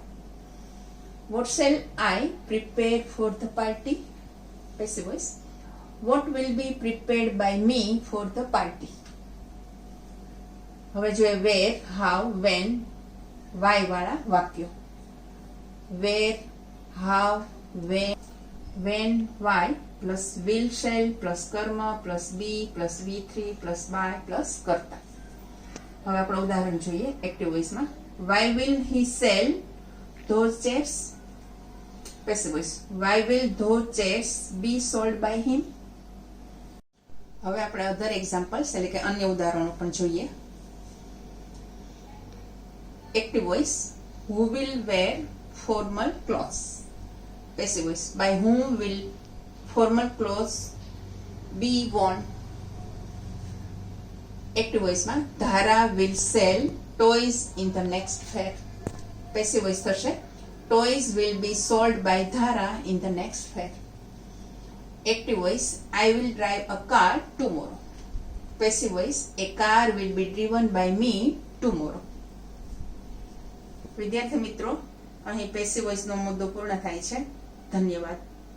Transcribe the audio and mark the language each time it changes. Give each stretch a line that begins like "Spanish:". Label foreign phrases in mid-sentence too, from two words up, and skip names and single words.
English: What shall I prepare for the party. Passive voice: what will be prepared by me for the party.
Gujarati: હવે જોઈએ
English: where, how, when, why
Gujarati: વાળા વાક્યો.
English: where, how, when, why plus will shall plus કર્મ plus be plus V3 plus by plus કર્તા.
Gujarati: હવે આપણે ઉદાહરણ જોઈએ
English: active voice. Why will he sell those chairs? passive voice. Why will those chairs be sold by him?
Gujarati: હવે આપણે
English: other examples
Gujarati: એટલે કે અન્ય ઉદાહરણો પણ જોઈએ.
English: active voice. Who will wear formal clothes? Passive voice. By whom will formal clothes be worn? Active voice માં ધારા will sell toys in the next fair. Passive voice થશે toys will be sold by Dhara in the next fair. Active voice. I will drive a car tomorrow. Passive voice. A car will be driven by me tomorrow.
Gujarati: વિદ્યાર્થી મિત્રો, અહીં
English: passive voice
Gujarati: મુદ્દો પૂર્ણ થાય છે. ધન્યવાદ.